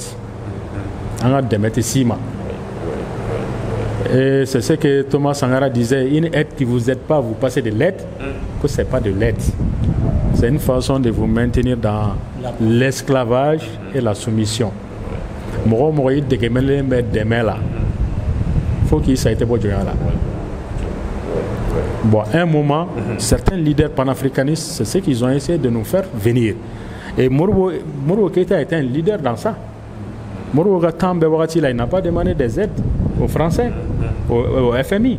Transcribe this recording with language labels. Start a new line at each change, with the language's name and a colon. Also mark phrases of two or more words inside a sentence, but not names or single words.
French: On va te mettre ciment. Et c'est ce que Thomas Sankara disait, une aide qui ne vous aide pas, vous passez de l'aide, que ce n'est pas de l'aide. C'est une façon de vous maintenir dans l'esclavage et la soumission.
Bambara: mɔgɔ mɔgɔ i dɛgɛmɛlen bɛ dɛmɛ la
French: faut qu'il s'aille
Bambara: bɔ jɔnya la.
French: Bon, à un moment, certains leaders panafricanistes, c'est ce qu'ils ont essayé de nous faire venir. Et Modibo Keïta était un leader dans ça. Modibo Keïta, il n'a pas demandé des aides aux Français, au FMI.